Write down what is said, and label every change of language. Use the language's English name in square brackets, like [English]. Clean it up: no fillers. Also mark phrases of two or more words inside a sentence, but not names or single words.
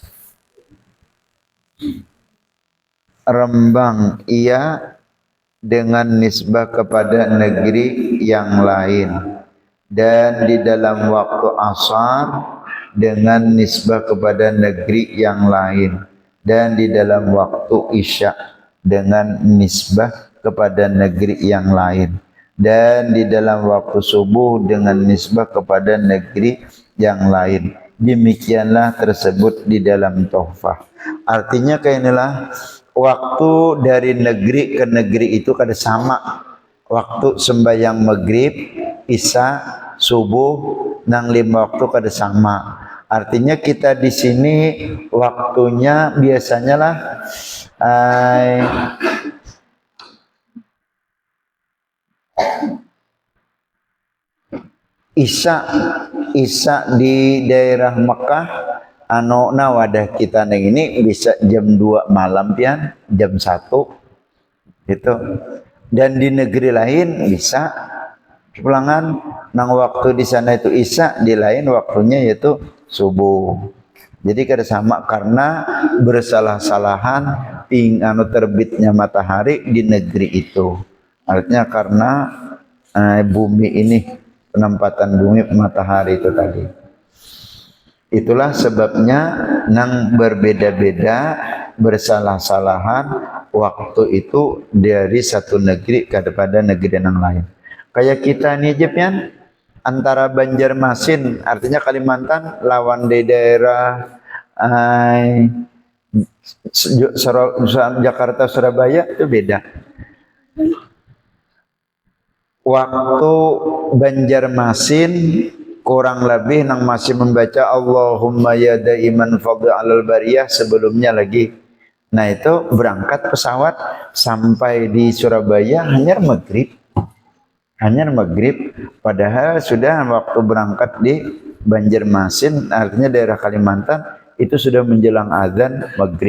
[Malay] rembang ia dengan nisbah kepada negeri yang lain, dan di dalam waktu asar dengan nisbah kepada negeri yang lain, dan di dalam waktu isya dengan nisbah kepada negeri yang lain, dan di dalam waktu subuh dengan nisbah kepada negeri yang lain. Demikianlah tersebut di dalam Tuhfah. [Banjar] Artinya kayak inilah waktu dari negeri ke negeri itu kada sama. Waktu sembahyang maghrib, isya, subuh nang 5 waktu kada sama. Artinya kita di sini waktunya biasanya lah Isya di daerah Mekah wadah kita neng ini bisa jam 2 malam pian, jam 1 gitu. Dan di negeri lain bisa pulangan nang waktu di sana itu isya, di lain waktunya yaitu subuh. Jadi kada sama karena bersalah-salahan terbitnya matahari di negeri itu. [Indonesian] Artinya karena bumi ini, penempatan bumi matahari itu tadi. [Banjar] Itulah sebabnya nang berbeda-beda bersalah-salahan waktu itu dari satu negeri kepada negeri yang lain. Kayak kita nih Jepyan, antara Banjarmasin artinya Kalimantan lawan di daerah Jakarta Surabaya itu beda. Waktu Banjarmasin kurang lebih nang masih membaca [Arabic] اللهم يا دائم الفضل على البرية [Banjar] sebelumnya lagi. [Indonesian] Nah itu berangkat pesawat sampai di Surabaya hanya maghrib. Padahal sudah waktu berangkat di Banjarmasin artinya daerah Kalimantan itu sudah menjelang azan maghrib.